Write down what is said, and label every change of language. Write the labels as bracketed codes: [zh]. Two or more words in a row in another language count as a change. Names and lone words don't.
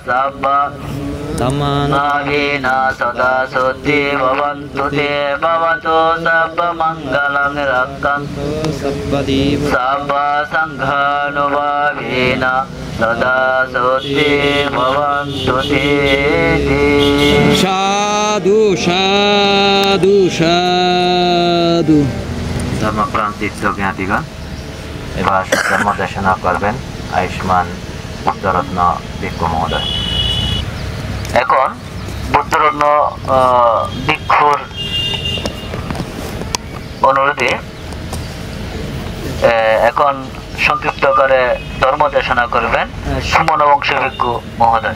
[pi] सर्वभावेन सदा शुद्धि भवन्तु ते भवतु सर्वमङ्गलं रक्षन्तु सर्वसङ्घानुभावेन सदा शुद्धि भवन्तु ते। साधु साधु साधु। [bn] ধর্মপ্রান্তিত্ব জ্ঞাতিগণ এবার ধর্ম দেশনা করবেন আয়ুষ্মান বুদ্ধরত্ন ভিক্ষু মহোদয়। এখন বুদ্ধরত্ন ভিক্ষুর অনুরোধে এখন সংক্ষিপ্ত করে ধর্ম দেশনা করবেন সুমন বংশ ভিক্ষু মহোদয়।